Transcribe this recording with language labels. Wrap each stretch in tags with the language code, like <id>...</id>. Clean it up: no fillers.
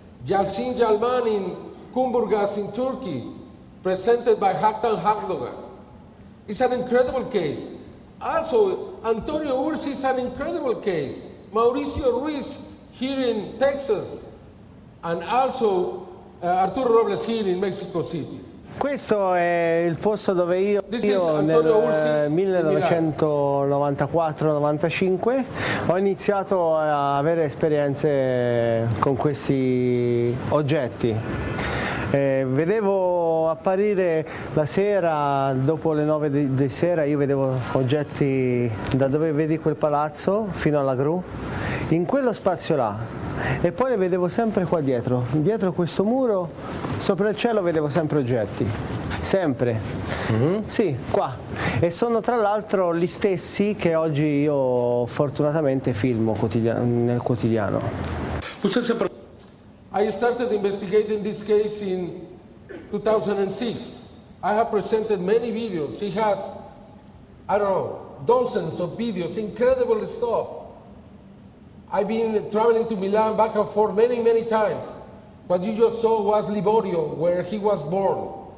<en>Yalçın Yalman in Kumburgaz in Turkey, presented by Hakan Hakdogan. It's an incredible case. Also, Antonio Urzi is an incredible case. Mauricio Ruiz here in Texas, and also Arturo Robles here in Mexico City.</en> <it>Questo è il posto dove io nel 1994-95 ho iniziato a avere esperienze con questi oggetti. Vedevo apparire la sera, dopo le 9 di sera, io vedevo oggetti da dove vedi quel palazzo fino alla gru, in quello spazio là, e poi le vedevo sempre qua dietro questo muro, sopra il cielo vedevo sempre oggetti, sempre, sì, qua, e sono tra l'altro gli stessi che oggi io fortunatamente filmo nel quotidiano.</it> <en>I started investigating this case in 2006. I have presented many videos. He has, I don't know, dozens of videos, incredible stuff. I've been traveling to Milan back and forth many, many times. What you just saw was Livorio, where he was born.</en>